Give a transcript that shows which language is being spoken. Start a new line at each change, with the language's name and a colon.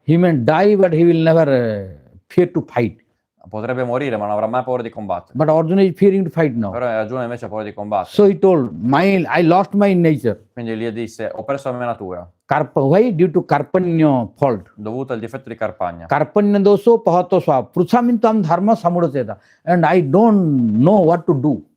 English: he may die, but he will never fear to fight.
Italian: potrebbe morire, ma non avrà mai paura di combattere.
English: But Arjuna is fearing to fight now.
Italian: Però Arjuna invece ha paura di combattere.
English: So he told, I lost my nature.
Italian: Quindi gli disse, ho perso la mia natura,
English: Why? Due to Karpanya fault.
Italian: dovuto al difetto di Carpagna.
Sanskrit: Karpanya doso pahato swa. Pruchamintam dharma samudacheta.
English: And I don't know what to do.